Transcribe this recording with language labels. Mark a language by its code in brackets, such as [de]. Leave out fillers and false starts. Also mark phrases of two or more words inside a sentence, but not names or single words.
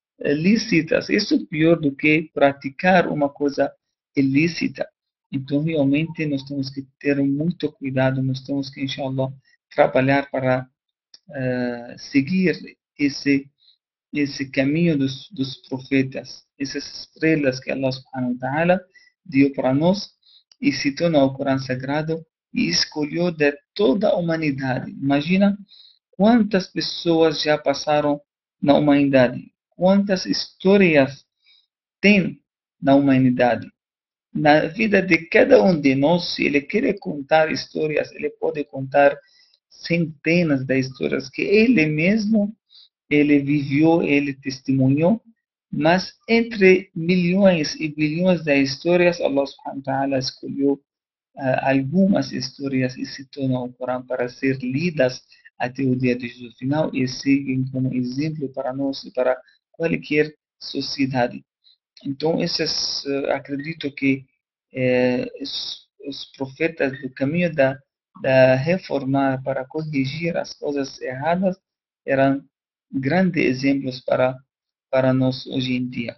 [pt] Isso é pior do que praticar uma coisa ilícita. Então, realmente, nós temos que ter muito cuidado, nós temos que, inshallah, trabalhar para seguir esse caminho dos profetas, essas estrelas que [ar] الله سبحانه وتعالى [pt] deu para nós e citou no Corão Sagrado e escolheu de toda a humanidade. Imagina quantas pessoas já passaram na humanidade, quantas histórias tem na humanidade. Na vida de cada um de nós, se ele quer contar histórias, ele pode contar centenas de histórias que ele mesmo ele viveu, ele testemunhou, mas entre milhões e bilhões de histórias, [ar] الله سبحانه وتعالى [pt] escolheu algumas histórias e se tornam o Corão para ser lidas até o dia de Jesus final e seguem como exemplo para nós e para qualquer sociedade. Então, acredito que os profetas do caminho da reformar para corrigir as coisas erradas eram grandes exemplos para nós hoje em dia.